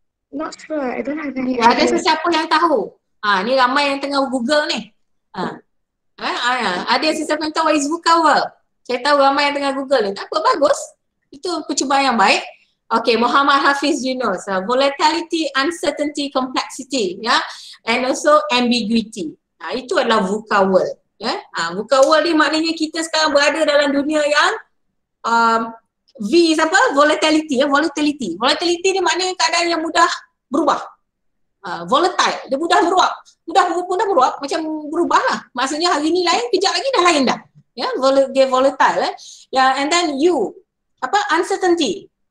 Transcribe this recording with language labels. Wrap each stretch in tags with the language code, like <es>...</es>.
<en>Not sure. I don't have any idea.</en> <ms>Ada sesiapa yang tahu? Ni ramai yang tengah Google ni. Ada sesiapa yang tahu</ms> <en>what is VUCA world?</en> <ms>Saya tahu ramai yang tengah Google ni. Tak apa, bagus. Itu percubaan yang baik. Okay, Muhammad Hafiz Yunus.</ms> <en>Volatility, uncertainty, complexity, ya, and also ambiguity.</en> <ms>Itu adalah VUCA world. Ya, VUCA world ni maknanya kita sekarang berada dalam dunia yang V apa?</ms> <en>Volatility, ya, volatility.</en> <ms>Volatility ni maknanya keadaan yang mudah berubah. Volatile, dia mudah berubah. Mudah berubah, macam berubah lah. Maksudnya hari ni lain, kejap lagi dah lain dah. Ya, dia volatile.</ms> <en>Ya, and then uncertainty.</en>